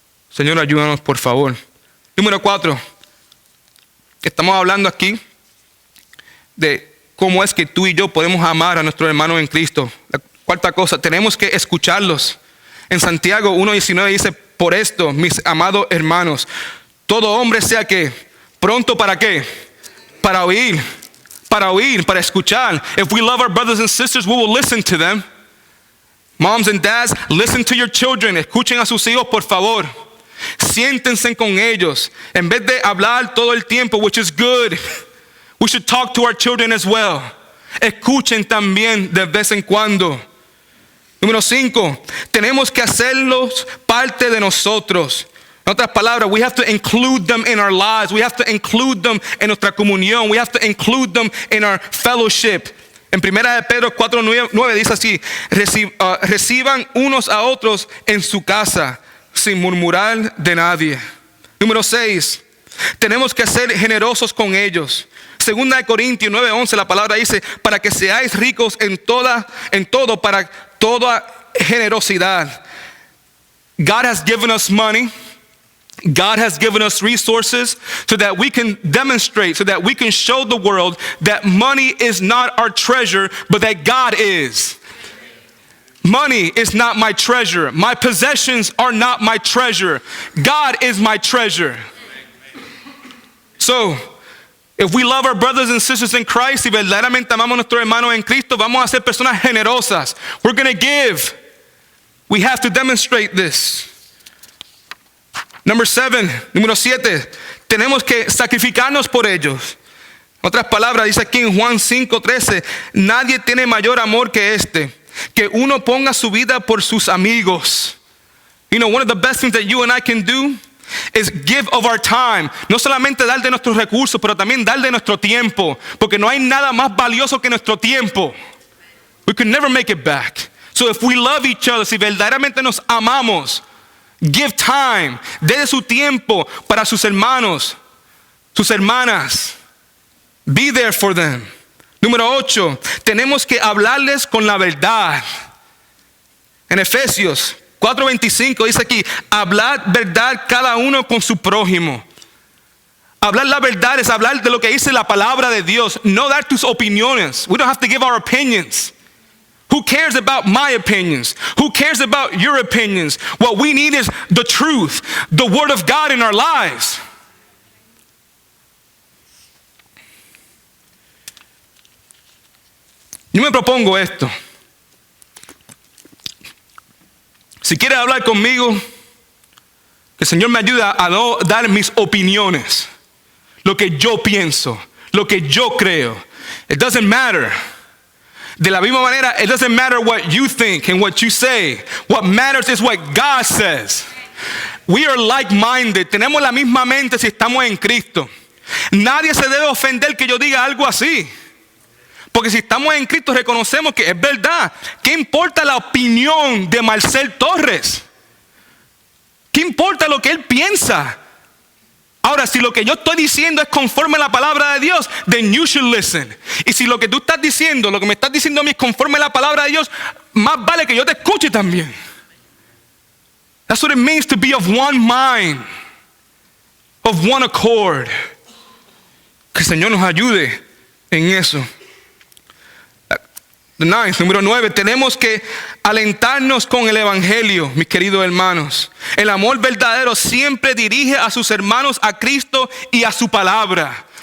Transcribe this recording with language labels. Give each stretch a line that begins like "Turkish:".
Spanish: Señor, ayúdanos por favor. Número 4. Estamos hablando aquí de cómo es que tú y yo podemos amar a nuestros hermanos en Cristo. La cuarta cosa, tenemos que escucharlos. En Santiago 1:19 dice: por esto, mis amados hermanos, todo hombre sea que pronto para qué, para oír, para escuchar.
English: If we love our brothers and sisters, we will listen to them. Moms and dads, listen to your children.
Spanish: Escuchen a sus hijos, por favor. Siéntense con ellos. En vez de hablar todo el tiempo,
English: which is good, we should talk to our children as well.
Spanish: Escuchen también de vez en cuando. Número 5, tenemos que hacerlos parte de nosotros. En otras palabras,
English: we have to include them in our lives. We have to include them
Spanish: en nuestra comunión.
English: We have to include them in our fellowship.
Spanish: En 1 de Pedro 4:9 dice así: reciban unos a otros en su casa, sin murmurar de nadie. Número 6, tenemos que ser generosos con ellos. 2 de Corintios 9:11, la palabra dice: para que seáis ricos en todo, para toda generosidad.
English: God has given us money. God has given us resources so that we can demonstrate, so that we can show the world that money is not our treasure, but that God is. Money is not my treasure. My possessions are not my treasure. God is my treasure. So, if we love our brothers and sisters in Christ,
Spanish: y verdaderamente amamos a nuestros hermanos en Cristo, vamos a ser personas generosas.
English: We're going to give. We have to demonstrate this.
Spanish: Número 7, tenemos que sacrificarnos por ellos. En otras palabras, dice aquí en Juan 5:13, nadie tiene mayor amor que este, que uno ponga su vida por sus amigos.
English: You know, one of the best things that you and I can do is give of our time.
Spanish: No solamente dar de nuestros recursos, pero también dar de nuestro tiempo. Porque no hay nada más valioso que nuestro tiempo.
English: We can never make it back. So if we love each other,
Spanish: si verdaderamente nos amamos,
English: give time,
Spanish: dé su tiempo para sus hermanos, sus hermanas.
English: Be there for them.
Spanish: Número 8, tenemos que hablarles con la verdad. En Efesios 4:25 dice aquí, hablad verdad cada uno con su prójimo. Hablar la verdad es hablar de lo que dice la palabra de Dios, no dar tus opiniones.
English: We don't have to give our opinions. Who cares about my opinions? Who cares about your opinions? What we need is the truth, the word of God in our lives.
Spanish: Yo me propongo esto. Si quieres hablar conmigo, que el Señor me ayude a no dar mis opiniones, lo que yo pienso, lo que yo creo.
English: It doesn't matter.
Spanish: De la misma manera,
English: it doesn't matter what you think and what you say. What matters is what God says. We are like-minded.
Spanish: Tenemos la misma mente si estamos en Cristo. Nadie se debe ofender que yo diga algo así. Porque si estamos en Cristo reconocemos que es verdad. ¿Qué importa la opinión de Marcel Torres? ¿Qué importa lo que él piensa? Ahora, si lo que yo estoy diciendo es conforme a la palabra de Dios,
English: then you should listen.
Spanish: Y si lo que tú estás diciendo, lo que me estás diciendo a mí es conforme a la palabra de Dios, más vale que yo te escuche también.
English: That's what it means to be of one mind, of one accord.
Spanish: Que el Señor nos ayude en eso. Número 9, tenemos que alentarnos con el evangelio, mis queridos hermanos. El amor verdadero siempre dirige a sus hermanos a Cristo y a su palabra.